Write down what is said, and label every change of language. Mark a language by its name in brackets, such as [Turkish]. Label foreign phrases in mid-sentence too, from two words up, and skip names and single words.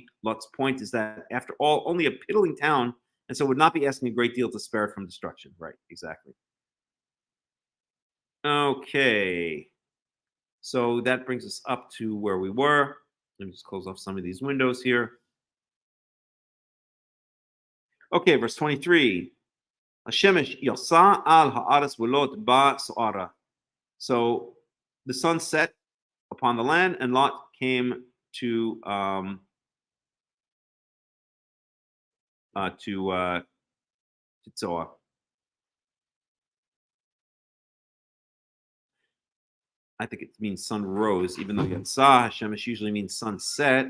[English] Lot's point is that, after all, only a piddling town, and so would not be asking a great deal to spare it from destruction. Right, exactly. Okay, so that brings us up to where we were. Let me just close off some of these windows here. Okay, verse 23. [Hebrew] השמש יצא על הארץ ולוט בא צוערה. [English] So the sun set upon the land, and Lot came to Zoar. I think it means sun rose, even though [Hebrew] יצא השמש [English] usually means sunset.